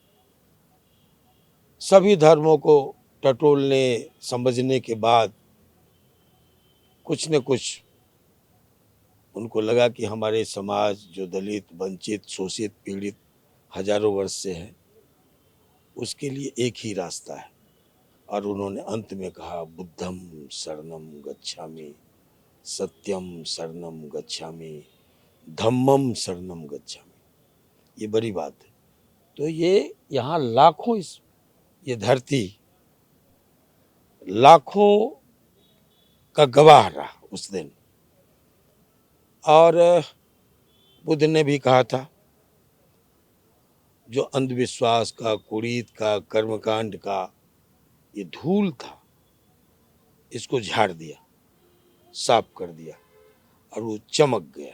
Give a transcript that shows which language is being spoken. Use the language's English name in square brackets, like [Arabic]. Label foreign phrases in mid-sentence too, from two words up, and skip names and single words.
[Hindi] सभी धर्मों को टटोलने, समझने के बाद कुछ न कुछ उनको लगा कि हमारे समाज जो दलित, वंचित, शोषित, पीड़ित हजारों वर्ष से है, उसके लिए एक ही रास्ता है। और उन्होंने अंत में कहा, [Pali] बुद्धम शरणम गच्छामि, सत्यम शरणम गच्छामि, धम्मम शरणम गच्छामि। [Hindi] ये बड़ी बात है। तो ये यहाँ लाखों, ये धरती लाखों का गवाह रहा उस दिन। और बुद्ध ने भी कहा था, जो अंधविश्वास का, कुरीत का, कर्मकांड का ये धूल था, इसको झाड़ दिया, साफ कर दिया और वो चमक गया।